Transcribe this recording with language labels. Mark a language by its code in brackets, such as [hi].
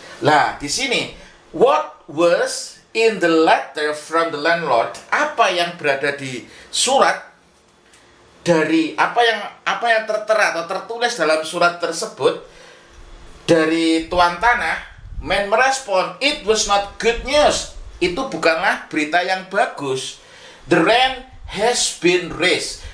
[id] Lah, di sini, [en] what was in the letter from the landlord? [id] Apa yang berada di surat dari apa yang tertera atau tertulis dalam surat tersebut dari tuan tanah? Man merespon, [en] it was not good news. [id] Itu bukanlah berita yang bagus. [en] The rent has been raised.